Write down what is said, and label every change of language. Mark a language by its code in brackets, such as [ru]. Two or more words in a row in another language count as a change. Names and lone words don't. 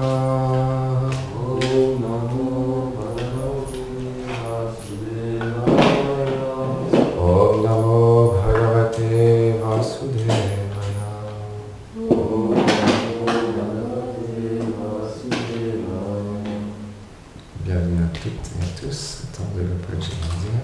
[sa] ॐ नमो भगवते वासुदेवाय. ॐ नमो भगवते वासुदेवाय. ॐ नमो भगवते वासुदेवाय. [fr] Bienvenue à toutes et à tous, c'est temps de l'Upanishads.